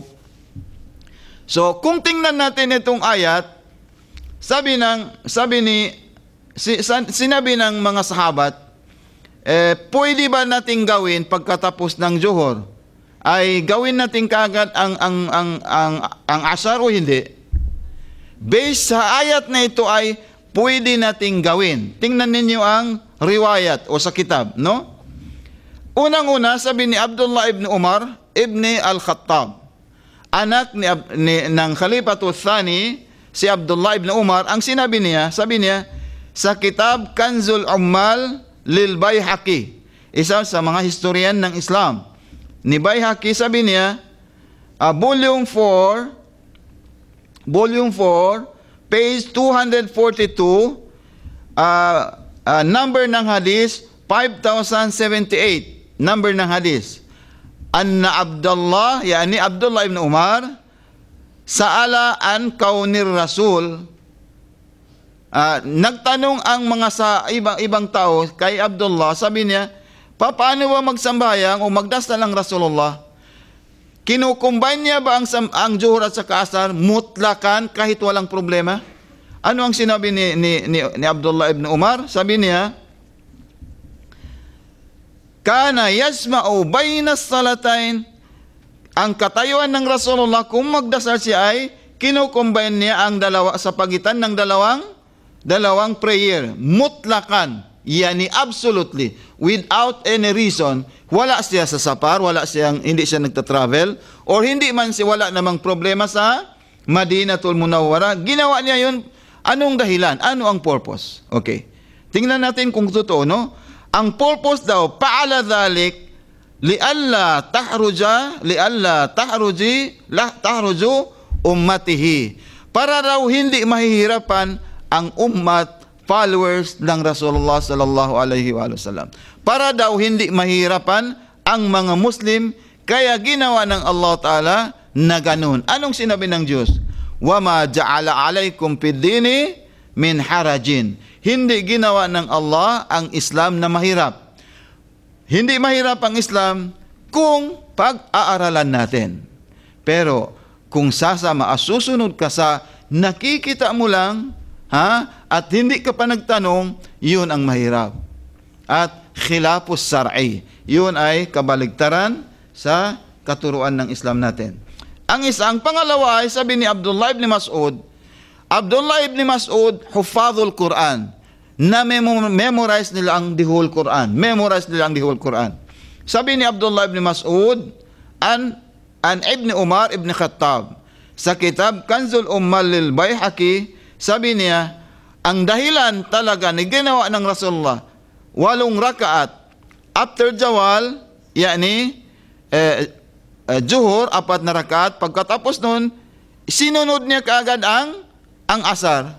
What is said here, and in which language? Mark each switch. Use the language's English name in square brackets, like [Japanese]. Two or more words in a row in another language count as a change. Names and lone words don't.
[Filipino] So, kung tingnan natin itong ayat, sinabi ng mga sahabat, pwede ba nating gawin pagkatapos ng Zuhur? Ay gawin natin kaagad ang Asar o hindi? Based sa ayat na ito ay pwede nating gawin. Tingnan ninyo ang riwayat o sa kitab, no? Unang-una, sabi ni Abdullah ibn Umar ibn al-Khattab, anak ng Khalifatul Thani, si Abdullah ibn Umar, ang sabi niya, sa kitab Kanzul Ummal lil Bayhaqi, isa sa mga historian ng Islam, ni Bayhaqi, sabi niya, volume 4, page 242, number ng hadith, 5078, number ng hadith. [Arabic] أن عبد الله يعني عبد الله بن عمر سأل عن كون الرسول, [Filipino] nagtanong ang mga sa ibang tao kay Abdullah, sabi niya, paano ba magsambayang o magdasal ang Rasulullah? Kinukumbine niya ba ang Zuhur at saka Asar mutlakan kahit walang problema? Ano ang sinabi ni Abdullah ibn Umar? Sabi niya, [Arabic] كان يجمع بين الصلاتين, [Filipino] ang katayuan ng Rasulullah kung magdasal siya ay kinukumbine niya ang sa pagitan ng dalawang prayer, mutlakan, [English] yani absolutely, without any reason. [Filipino] Wala siya sa safar, hindi siya nagta-travel, or hindi man siya, wala namang problema sa Madinatul Munawwara. Ginawa niya yun. Anong dahilan? Ano ang purpose? Okay. Tingnan natin kung totoo, no? Ang purpose daw, [Arabic] فعل ذلك لئلا تحرج أمته. [Filipino] Para raw hindi mahihirapan ang followers ng Rasulullah [Arabic] صلى الله عليه وسلم. [Filipino] Para daw hindi mahirapan ang mga Muslim, kaya ginawa ng Allah Ta'ala na ganun. Anong sinabi ng Diyos? [Arabic] وَمَا جَعَلَ عَلَيْكُمْ فِي الدِّينِ مِنْ حَرَجٍ. [Filipino] Hindi ginawa ng Allah ang Islam na mahirap. Hindi mahirap ang Islam kung pag-aaralan natin. Pero kung sasama at susunod ka sa nakikita mo lang, at hindi ka pa nagtanong, yun ang mahirap. At [Arabic] خلاف الشرع, [Filipino] yun ay kabaligtaran sa katuruan ng Islam natin. Ang isang pangalawa ay sabi ni Abdullah ibn Mas'ud, [Arabic] حفاظ القرآن, [Filipino] na memorize nila ang [English] the whole Quran. [Filipino] Sabi ni Abdullah ibn Mas'ud an Ibn Umar ibn Khattab sa kitab Kanzul Ummal lil Baihaqi, sabi niya, ang dahilan talaga ni ginawa ng Rasulullah 8 rakaat after Jawal, yani Zuhur, 4 na rakaat, pagkatapos nun sinunod niya kaagad ang Asar.